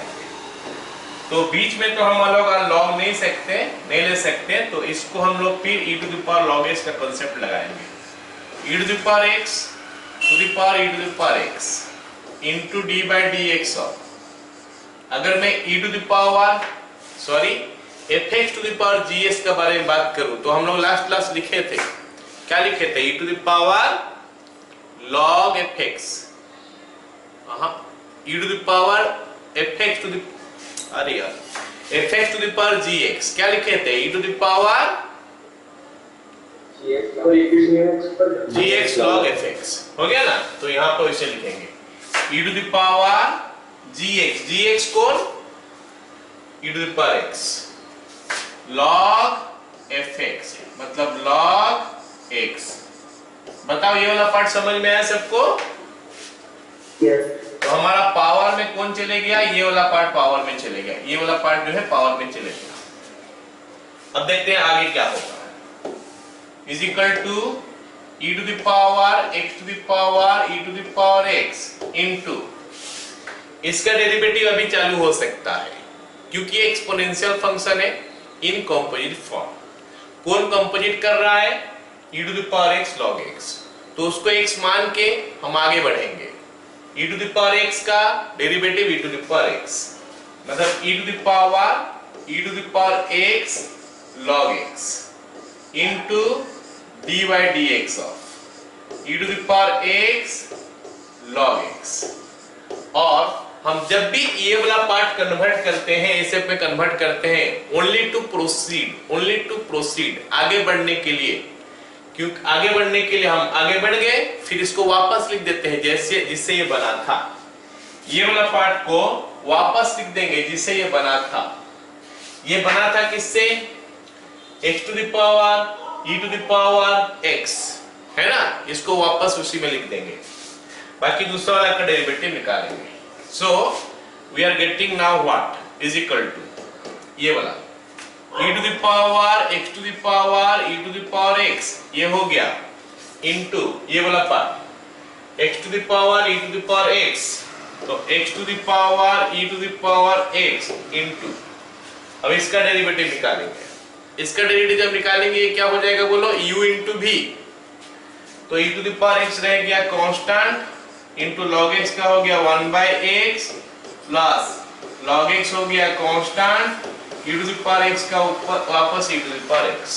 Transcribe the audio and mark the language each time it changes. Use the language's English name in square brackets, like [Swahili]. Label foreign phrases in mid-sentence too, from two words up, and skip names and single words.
[Hindi] तो बीच में तो हम लोग लॉग नहीं ले सकते, तो इसको हम लोग फिर [English] e to the power log x [Hindi] का कांसेप्ट लगाएंगे। [English] e to the power x to the power e to the power x into d by dx of, अगर मैं e to the power fx to the power gs [Hindi] का बारे में बात करूं, तो हम लोग लास्ट क्लास लिखे थे, क्या लिखे थे, [English] e to the power log fx, e to the power fx to the fx to the power gx, [Hindi] क्या लिखे थे, [English] e to the power gx log fx। [Hindi] हो गया ना, तो यहाँ पर इसे लिखेंगे [English] e to the power gx [Hindi] कौन, [English] e to the power x log fx, मतलब log x। [Hindi] बताओ ये वाला पार्ट समझ में आया सबको? तो हमारा पावर में कौन चले गया, ये वाला पार्ट पावर में चले गया, ये वाला पार्ट जो है पावर में चले गया। अब देखते हैं आगे क्या होगा। [English] is equal to e to the power x to the power e to the power x into, [Hindi] इसका डेरिवेटिव अभी चालू हो सकता है, क्योंकि ये [English] exponential function [Hindi] है [English] in composite form. [Hindi] कौन कंपोजिट कर रहा है, [English] e to the power x log x। [Hindi] तो उसको x मान के हम आगे बढ़ेंगे। [English] e to the power x का डेरिवेटिव e to the power x, मतलब e to the power x log x into d by dx of e to the power x log x। [Hindi] और हम जब भी ये वाला पार्ट कन्वर्ट करते हैं, इसे पे कन्वर्ट करते हैं [English] only to proceed, [Hindi] आगे बढ़ने के लिए, क्योंकि आगे बढ़ने के लिए हम आगे बढ़ गए, फिर इसको वापस लिख देते हैं जैसे जिससे ये बना था। ये वाला पार्ट को वापस लिख देंगे जिससे ये बना था। ये बना था किससे, [English] x to the power e to the power x, [Hindi] है ना, इसको वापस उसी में लिख देंगे, बाकी दूसरा वाला का डेरिवेटिव निकालेंगे। [English] so we are getting now what is equal to [Hindi] ये वाला [English] e to the power x to the power e to the power x, [Hindi] ये हो गया, [English] इनटू [Hindi] ये वाला [English] पार्ट x to the power e to the power x तो x to the power e to the power x into, [Hindi] अब इसका डेरिवेटिव निकालेंगे। इसका डेरिवेटिव जब निकालेंगे ये क्या हो जाएगा बोलो, [English] u into v. तो e to the power x [Hindi] रह गया [English] constant into log x [Hindi] का हो गया [English] 1/x plus log x [Hindi] हो गया [English] constant, e to the power x [Hindi] का ऊपर वापस [English] e to the power x.